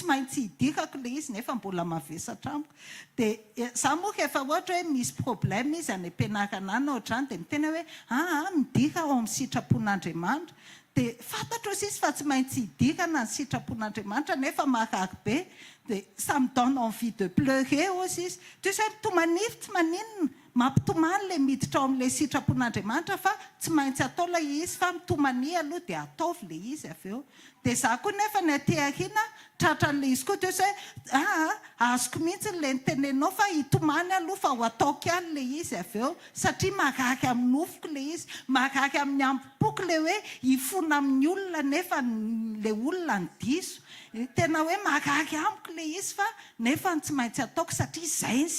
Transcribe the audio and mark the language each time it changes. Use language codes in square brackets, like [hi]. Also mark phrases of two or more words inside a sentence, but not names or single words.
[mg] maintsy hidirako le izy nefa mbola mavesatra amiko dia za moa rehefa ohatra hoe misy problème izy any am-pianarana any ohatrany dia miteny hoe midira ao amin'ny sitrapon'Andriamanitra dia fantatro izy fa tsy maintsy hidirana ny sitrapon'Andriamanitra nefa marary be dia [fr] ça me donne envie de pleurer aussi [mg] izy [fr] tu sais [mg] mitomanivy tsy maninona mampitomany le miditra ao amin'ilay sitrapon'Andriamanitra fa tsy maintsy atao ilay izy fa mitomany aloha dia ataovy le izy avy eo dia za koa nefa ny aty aoriana tratran'le izy koa [fr] tu sais [mg] azoko mihitsy le nitenenao fa hitomany aloha fa ho ataoko ihany le izy avy eo satria marary amin'ny nofoko le izy marary amin'ny ampoko le hoe hifona amin'ny olona nefa le olona ny diso tena hoe marary amiko le izy fa nefa tsy maintsy ataoko satria izay ny